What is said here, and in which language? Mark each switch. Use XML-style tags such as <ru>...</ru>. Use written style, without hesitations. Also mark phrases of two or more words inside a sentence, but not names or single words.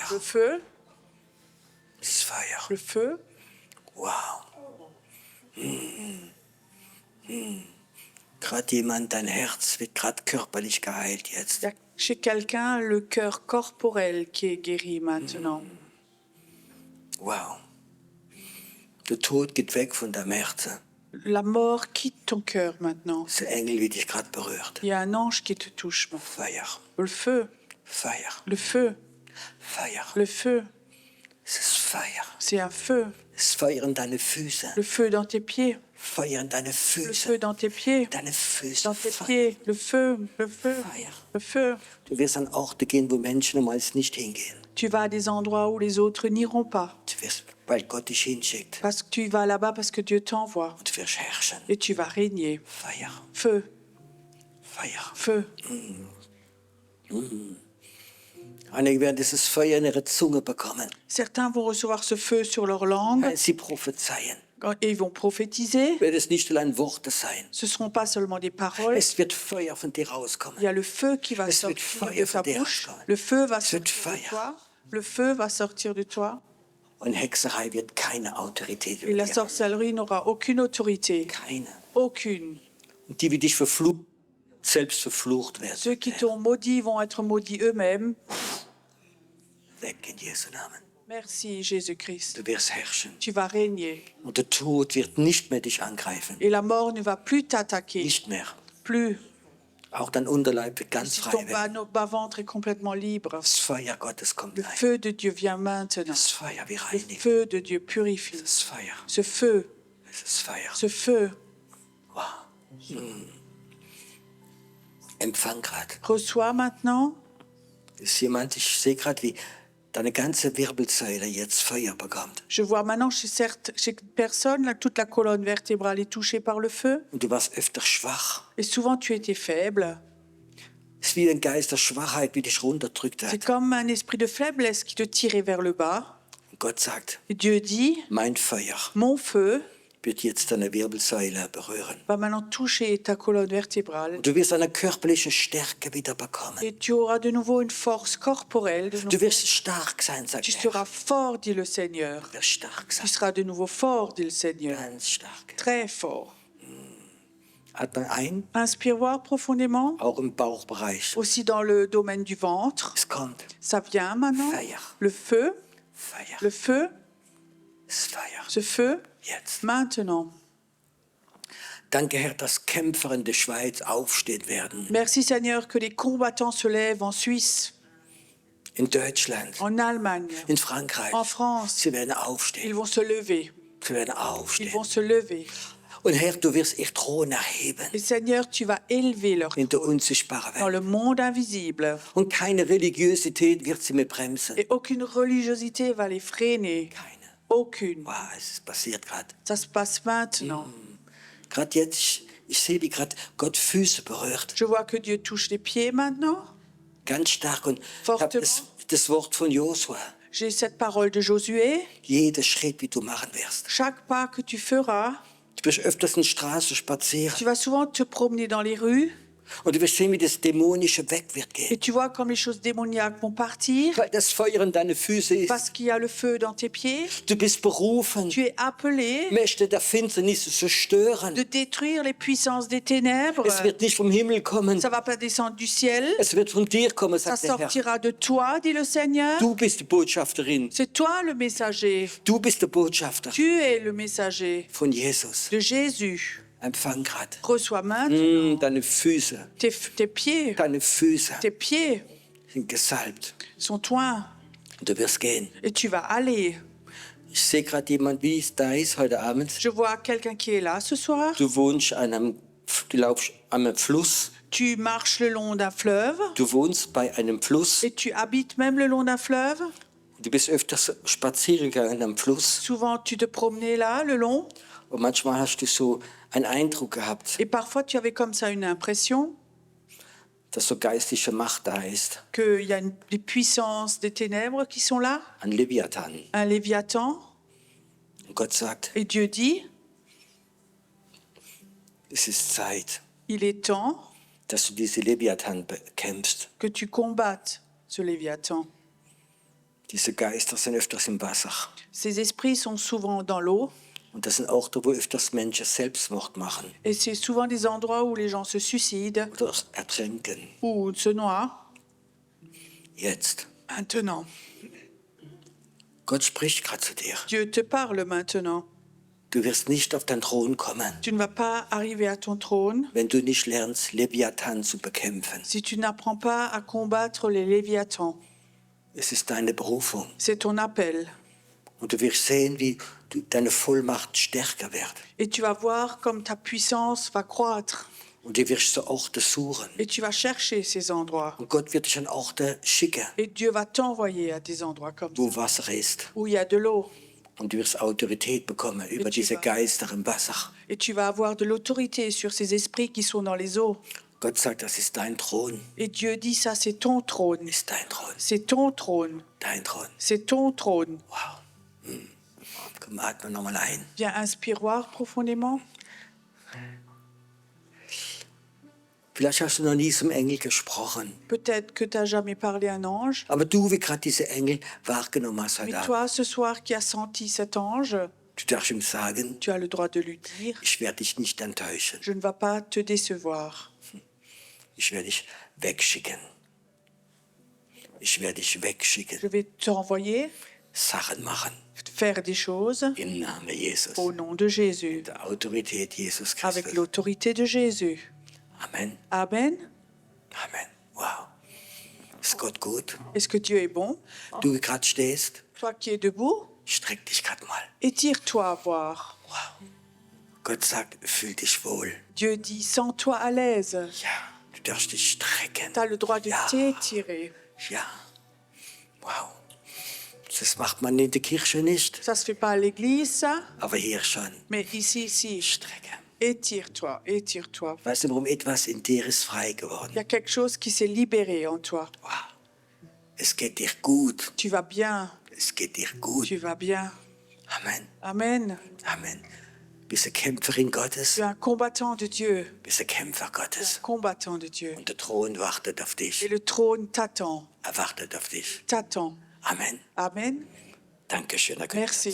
<fr>le feu,</fr> <de>es ist Feuer.</de> <fr>le feu. Wow.</fr> <de>Gerade jemand, dein Herz wird gerade körperlich geheilt jetzt.</de> <fr>Il y a chez quelqu'un le cœur corporel qui est guéri maintenant. Wow.</fr> <de>Der Tod geht weg von deinem Herzen.</de> <fr>La mort quitte ton cœur maintenant.</fr> <de>Der Engel wird dich gerade berührt.</de> <fr>Il y a un ange qui te touche maintenant.</fr> <de>Feuer,</de> <fr>Le feu,</fr> <de>Feuer,</de> <fr>le feu,</fr> <de>Feuer.</de> <fr>le feu.</fr> <de>Es ist Feuer.</de> <fr>C'est un feu.</fr> <de>Es ist Feuer in deine Füße.</de> <fr>Le feu dans tes pieds.</fr> <de>Feuer in deine</de> <fr>Le</fr> <de>Füße.</de> <fr>feu dans tes pieds.</fr> <de>Deine Füße.</de> <fr>Dans tes</fr> <de>Feuer.</de> <fr>pieds. Le feu, le feu,</fr> <de>Feuer.</de> <fr>le feu.</fr> <de>Du wirst an Orte gehen, wo Menschen normalerweise nicht hingehen.</de> <fr>Tu vas à des endroits où les autres n'iront pas.</fr> <de>Du wirst, weil Gott dich hinschickt.</de> <fr>Parce que tu vas là-bas parce que Dieu t'envoie.</fr> <de>Und du wirst herrschen.</de> <fr>Et tu vas régner.</fr> <de>Feuer,</de> <fr>Feu,</fr> <de>Feuer.</de> <fr>feu.</fr> <de>Einige werden dieses Feuer in ihre Zunge bekommen.</de> <fr>Certains vont recevoir ce feu sur leur langue</fr> <de>Weil sie prophezeien.</de> <fr>et ils vont prophétiser.</fr> <de>Wird es nicht allein Worte sein.</de> <fr>Ce ne seront pas seulement des paroles.</fr> <de>Es wird Feuer von dir rauskommen.</de> <fr>Il y a le feu qui va</fr> <de>Es wird</de> <fr>sortir</fr> <de>Feuer</de> <fr>de ta</fr> <de>von dir</de> <fr>bouche.</fr> <de>rauskommen.</de> <fr>Le feu va</fr> <de>Es wird</de> <fr>sortir de</fr> <de>Feuer.</de> <fr>toi. Le feu va sortir de toi.</fr> <de>Und Hexerei wird keine Autorität</de> <fr>Et</fr> <de>über</de> <fr>la</fr> <de>dir haben.</de> <fr>sorcellerie n'aura aucune autorité.</fr> <de>Keine.</de> <fr>Aucune.</fr> <de>Und die, die dich verflucht, selbst verflucht werden.</de> <fr>Ceux qui t'ont maudit vont être maudits eux-mêmes.</fr> <de>Weg in Jesu Namen.</de> <fr>Merci Jésus-Christ.</fr> <de>Du wirst herrschen.</de> <fr>Tu vas régner.</fr> <de>Und der Tod wird nicht mehr dich angreifen.</de> <fr>Et la mort ne va plus t'attaquer.</fr> <de>Nicht mehr.</de> <fr>Plus.</fr> <de>Auch dein Unterleib wird ganz</de> <fr>Si</fr> <de>frei</de> <fr>ton</fr> <de>werden.</de> <fr>bas-ventre est complètement libre.</fr> <de>Das Feuer Gottes kommt</de> <fr>Le</fr> <de>rein.</de> <fr>feu de Dieu vient maintenant.</fr> <de>Das Feuer wie</de> <fr>Le</fr> <de>reinigt.</de> <fr>feu de Dieu purifie.</fr> <de>Das Feuer.</de> <fr>Ce feu,</fr> <de>Es ist Feuer.</de> <fr>ce feu,</fr> <de>Wow. Empfang gerade.</de> <fr>reçois maintenant.</fr> <de>Ist jemand, ich sehe gerade, wie deine ganze Wirbelsäule jetzt Feuer bekommt.</de> <fr>Je vois maintenant chez personne, là, toute la colonne vertébrale est touchée par le feu.</fr> <de>Und du warst öfter schwach.</de> <fr>Et souvent, tu étais faible.</fr> <de>Es ist wie ein Geist der Schwachheit, wie dich runterdrückt</de> <fr>C'est</fr> <de>hat.</de> <fr>comme un esprit de faiblesse qui te tirait vers le bas.</fr> <de>Und Gott sagt,</de> <fr>Et Dieu dit,</fr> <de>mein Feuer</de> <fr>mon feu</fr> <de>wird jetzt deine Wirbelsäule berühren.</de> <fr>va maintenant toucher ta colonne vertébrale.</fr> <de>Und du wirst eine körperliche Stärke wieder bekommen.</de> <fr>Et tu auras de nouveau une force corporelle. De</fr> <de>Du</de> <fr>nouveau.</fr> <de>wirst stark sein, sagt</de> <fr>Tu</fr> <de>der</de> <fr>seras</fr> <de>Herr.</de> <fr>fort, dit le Seigneur.</fr> <de>Du wirst stark</de> <fr>Tu</fr> <de>sein.</de> <fr>seras de nouveau fort, dit le Seigneur.</fr> <de>Ganz stark.</de> <fr>Très fort.</fr> <de>Atme ein,</de> <fr>Inspire voir profondément.</fr> <de>auch im Bauchbereich.</de> <fr>Aussi dans le domaine du ventre.</fr> <de>Es kommt</de> <fr>Ça vient maintenant.</fr> <de>Feuer.</de> <fr>Le feu,</fr> <de>Feuer.</de> <fr>le feu,</fr> <de>Es ist Feuer.</de> <fr>ce feu,</fr> <de>Jetzt.</de> <fr>maintenant.</fr> <de>Danke, Herr, dass Kämpfer in der Schweiz aufstehen werden.</de> <fr>Merci Seigneur que les combattants se lèvent en Suisse,</fr> <de>In Deutschland,</de> <fr>en Allemagne,</fr> <de>in Frankreich.</de> <fr>en France.</fr> <de>Sie werden</de> <fr>Ils</fr> <de>aufstehen.</de> <fr>vont se lever.</fr> <de>Sie werden</de> <fr>Ils</fr> <de>aufstehen.</de> <fr>vont se lever.</fr> <de>Und Herr, du wirst ihr Thron erheben</de> <fr>Et Seigneur, tu vas élever leur</fr> <de>in der unsichtbaren</de> <fr>dans</fr> <de>Welt.</de> <fr>le monde invisible.</fr> <de>Und keine Religiosität wird sie mehr bremsen.</de> <fr>Et aucune religiosité va les freiner.</fr> <de>Keine.</de> <fr>Aucune.</fr> <de>Wow, es passiert gerade.</de> <fr>Ça se passe maintenant.</fr> <de>Gerade jetzt, ich sehe, wie gerade Gott Füße berührt.</de> <fr>Je vois que Dieu touche les pieds maintenant.</fr> <de>Ganz stark. Und ich</de> <fr>Fortement.</fr> <de>habe das Wort von Josua.</de> <fr>J'ai cette parole de Josué.</fr> <de>Jeder Schritt, wie du machen wirst.</de> <fr>Chaque pas que tu feras,</fr> <de>Du wirst öfters in Straßen spazieren.</de> <fr>tu vas souvent te promener dans les rues</fr> <de>Und du wirst sehen, wie das Dämonische weg wird</de> <fr>et</fr> <de>gehen.</de> <fr>tu vois comme les choses démoniaques vont partir</fr> <de>Weil das Feuer in deine Füße ist.</de> <fr>parce qu'il y a le feu dans tes pieds.</fr> <de>Du bist berufen,</de> <fr>Tu es appelé</fr> <de>Mächte der Finsternis zu zerstören.</de> <fr>de détruire les puissances des ténèbres.</fr> <de>Es wird nicht vom Himmel kommen.</de> <fr>Ça va pas descendre du ciel.</fr> <de>Es wird von dir kommen,</de> <fr>Ça</fr> <de>sagt der Herr.</de> <fr>sortira de toi, dit le Seigneur.</fr> <de>Du bist die Botschafterin.</de> <fr>C'est toi le messager.</fr> <de>Du bist der Botschafter</de> <fr>Tu es le messager</fr> <de>von Jesus.</de> <fr>de Jésus.</fr> <de>Empfang gerade.</de> <fr>Reçois maintenant</fr> <de>Deine Füße,</de> <fr>tes pieds.</fr> <de>deine Füße</de> <fr>Tes pieds</fr> <de>sind gesalbt.</de> <fr>sont toins</fr> <de>Und du wirst gehen.</de> <fr>et tu vas aller.</fr> <de>Ich sehe gerade jemand, wie es da ist heute Abend.</de> <fr>Je vois quelqu'un qui est là ce soir.</fr> <de>Du wohnst du laufst an einem Fluss.</de> <fr>Tu marches le long d'un fleuve</fr> <de>Du wohnst bei einem Fluss.</de> <fr>et tu habites même le long d'un fleuve.</fr> <de>Du bist öfters spazieren gegangen am Fluss.</de> <fr>Souvent, tu te promenais là, le long.</fr> <de>Und manchmal hast du so einen Eindruck gehabt,</de> <fr>Et parfois, tu avais comme ça une impression</fr> <de>dass so geistliche Macht da ist.</de> <fr>qu'il y a des puissances des ténèbres qui sont là,</fr> <de>Ein Leviathan.</de> <fr>un Léviathan.</fr> <de>Und Gott sagt,</de> <fr>Et Dieu dit,</fr> <de>es ist Zeit,</de> <fr>il est temps</fr> <de>dass du diese Leviathan bekämpfst.</de> <fr>que tu combattes ce Léviathan.</fr> <de>Diese Geister sind öfters im Wasser.</de> <fr>Ces esprits sont souvent dans l'eau</fr> <de>Und das sind Orte, wo öfters Menschen Selbstmord machen</de> <fr>et c'est souvent des endroits où les gens se suicident</fr> <de>oder ertränken.</de> <fr>ou se noient.</fr> <de>Jetzt.</de> <fr>Maintenant,</fr> <de>Gott spricht gerade zu dir.</de> <fr>Dieu te parle maintenant.</fr> <de>Du wirst nicht auf deinen Thron kommen,</de> <fr>Tu ne vas pas arriver à ton trône</fr> <de>wenn du nicht lernst, Leviathan zu bekämpfen.</de> <fr>si tu n'apprends pas à combattre les Léviathans.</fr> <de>Es ist deine Berufung.</de> <fr>C'est ton appel.</fr> <de>Und du wirst sehen, wie deine Vollmacht stärker wird.</de> <fr>Et tu vas voir comme ta puissance va croître.</fr> <de>Und du wirst so Orte suchen.</de> <fr>Et tu vas chercher ces endroits.</fr> <de>Und Gott wird dich an Orte schicken,</de> <fr>Et Dieu va t'envoyer à des endroits comme</fr> <de>wo</de> <fr>ça,</fr> <de>Wasser ist.</de> <fr>où il y a de l'eau.</fr> <de>Und du wirst Autorität bekommen über</de> <fr>tu</fr> <de>diese</de> <fr>vas-</fr> <de>Geister im Wasser.</de> <fr>Et tu vas avoir de l'autorité sur ces esprits qui sont dans les eaux.</fr> <de>Gott sagt, das ist dein Thron.</de> <fr>Et Dieu dit, ça c'est ton trône.</fr> <de>Ist dein Thron.</de> <fr>C'est ton trône.</fr> <de>Dein Thron.</de> <fr>C'est ton trône.</fr> <de>Wow. Komm, atme nochmal ein.</de> <fr>Viens, inspire voir profondément.</fr> <de>Vielleicht hast du noch nie zum Engel gesprochen.</de> <fr>Peut-être que tu n'as jamais parlé à un ange.</fr> <de>Aber du, wie gerade diese Engel wahrgenommen hast heute</de> <fr>Mais</fr> <de>Abend,</de> <fr>toi, ce soir, qui as senti cet ange,</fr> <de>du darfst ihm sagen,</de> <fr>tu as le droit de lui dire,</fr> <de>ich werde dich nicht enttäuschen.</de> <fr>je ne vais pas te décevoir.</fr> <de>Ich werde dich wegschicken. Ich werde dich wegschicken.</de> <fr>Je vais t'envoyer</fr> <de>Sachen machen.</de> <fr>faire des choses</fr> <de>Im Namen Jesus.</de> <fr>au nom de Jésus,</fr> <de>Der Autorität Jesus</de> <fr>avec</fr> <de>Christus.</de> <fr>l'autorité de Jésus.</fr> <de>Amen.</de> <fr>Amen.</fr> <de>Amen. Wow. Ist Gott gut?</de> <fr>Est-ce que Dieu est bon?</fr> <de>Du, wie gerade stehst,</de> <fr>Toi qui es debout,</fr> <de>streck dich gerade mal.</de> <fr>étire-toi à voir. Wow.</fr> <de>Gott sagt, fühl dich wohl.</de> <fr>Dieu dit, sens-toi à l'aise.</fr> <de>Ja, du darfst dich strecken.</de> <fr>Tu as le droit de</fr> <de>Ja.</de> <fr>t'étirer.</fr> <de>Ja. Wow. Das macht man in der Kirche nicht,</de> <fr>Ça se fait pas à l'église, ça,</fr> <de>aber hier schon.</de> <fr>mais ici.</fr> <de>Strecken.</de> <fr>Étire-toi, étire-toi.</fr> <de>Weißt du, warum etwas in dir ist frei</de> <fr>Il y</fr> <de>geworden?</de> <fr>a quelque chose qui s'est libéré en toi.</fr> <de>Wow. Es geht dir gut.</de> <fr>Tu vas bien,</fr> <de>Es geht dir gut.</de> <fr>tu vas bien.</fr> <de>Amen.</de> <fr>Amen. Amen.</fr> <de>Bist du Kämpferin Gottes?</de> <fr>Tu es un combattant de Dieu.</fr> <de>Bist du Kämpfer Gottes?</de> <fr>Combattant de Dieu.</fr> <de>Und der Thron wartet auf</de> <fr>Et</fr> <de>dich.</de> <fr>le trône t'attend.</fr> <de>Er wartet auf dich.</de> <fr>T'attend.</fr> <de>Amen.</de> <fr>Amen.</fr> <de>Dankeschön. Da könnt ihr</de> <fr>Merci.</fr>